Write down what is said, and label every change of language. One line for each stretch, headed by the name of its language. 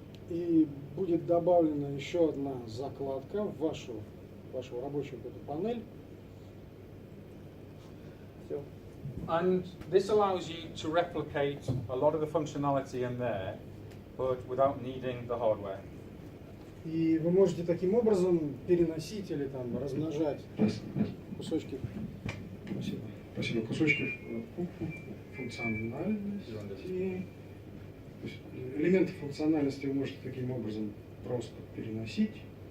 Russian: И будет добавлена еще одна закладка в вашу рабочую эту панель. Все.
English: And this allows you to replicate a lot of the functionality in there, but without needing the hardware.
Russian: И вы можете таким образом переносить или там размножать кусочки, кусочки функциональности. То есть элементы функциональности вы можете таким образом просто переносить.